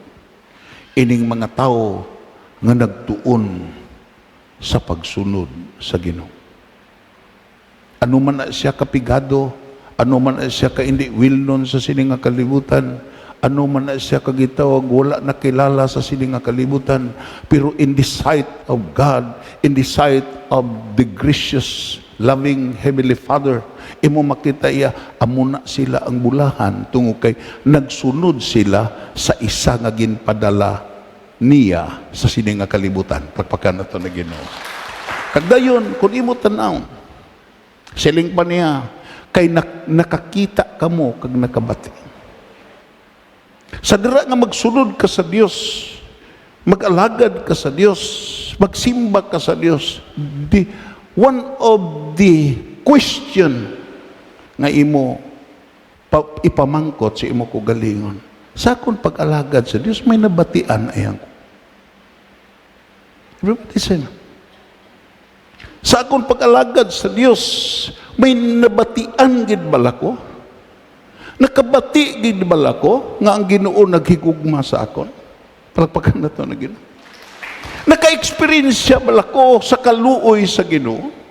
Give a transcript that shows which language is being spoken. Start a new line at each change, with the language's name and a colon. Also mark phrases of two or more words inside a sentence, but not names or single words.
Hiligaynon: Ining mga tao nga nagtuon sa pagsunod sa Ginoo. Ano man na siya kapigado, ano man na siya ka-hindi wilnon sa sining nga kalibutan, ano man na siya kagitawag, wala nakilala sa sining nga kalibutan, pero
English: in the sight of God, in the sight of the gracious, loving Heavenly Father,
Hiligaynon: imo makita iya, amo na sila ang bulahan, tungo kay nagsunod sila sa isa nga ginpadala niya sa sining nga kalibutan. Pagpakan na ito na Ginoo. Kagdayon, kung imo tanaw, siling pa niya, kay nakakita kamo kag nakabati. Sa dira nga magsunod ka sa Dios, mag-alagad ka sa Dios, magsimba ka sa Dios,
English: one of the question
Hiligaynon: nga imo ipamangkot sa imo kugalingon, sa akong pag-alagad sa Dios, may nabatian ayang ko.
English: Everybody say na.
Hiligaynon: Sa akong pag-alagad sa Dios, may nabatian gid bala ko? Nakabati gid bala ko nga ang Ginoo naghigugma sa akon? Palagpakan na to na Ginoo. Naka-experience bala ko sa kaluoy sa Ginoo?